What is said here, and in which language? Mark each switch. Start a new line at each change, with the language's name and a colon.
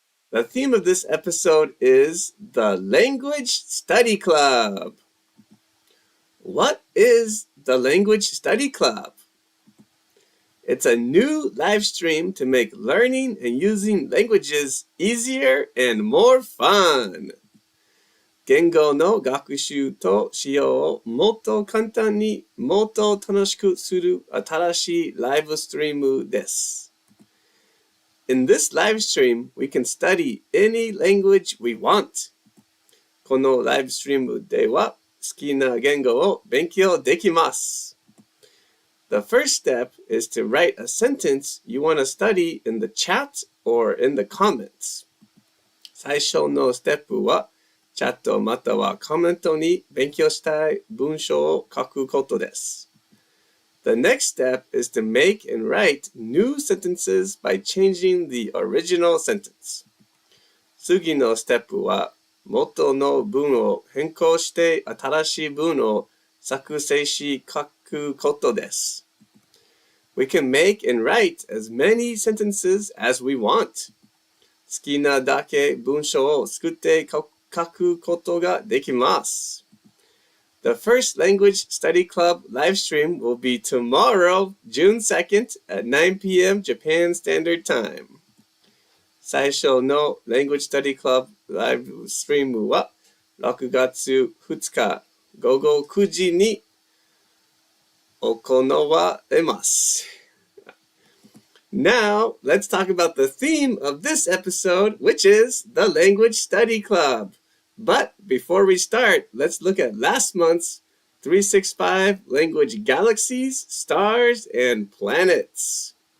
English: The theme of this episode is the Language Study Club. What is the Language Study Club? It's a new live stream to make learning and using languages easier and more fun.
Japanese: 言語の学習と使用をもっと簡単にもっと楽しくする新しいライブストリームです。
English: In this live stream, we can study any language we want.
Japanese: このライブストリームでは好きな言語を勉強できます。
English: The first step is to write a sentence you want to study in the chat or in the comments.
Japanese: 最初のステップはチャットまたはコメントに勉強したい文章を書くことです。
English: The next step is to make and write new sentences by changing the original sentence.
Japanese: 次のステップは元の文を変更して新しい文を作成し書くことです。
English: We can make and write as many sentences as we want.
Japanese: 好きなだけ文章を作って書くことができます。
English: The first Language Study Club live stream will be tomorrow, June 2nd at 9 p.m. Japan Standard Time.
Japanese: 最初の Language Study Club ライブストリームは6月2日午後9時に行われます。
English: Now, let's talk about the theme of this episode, which is the Language Study Club. But before we start, let's look at last month's 365 Language Galaxies, Stars, and Planets.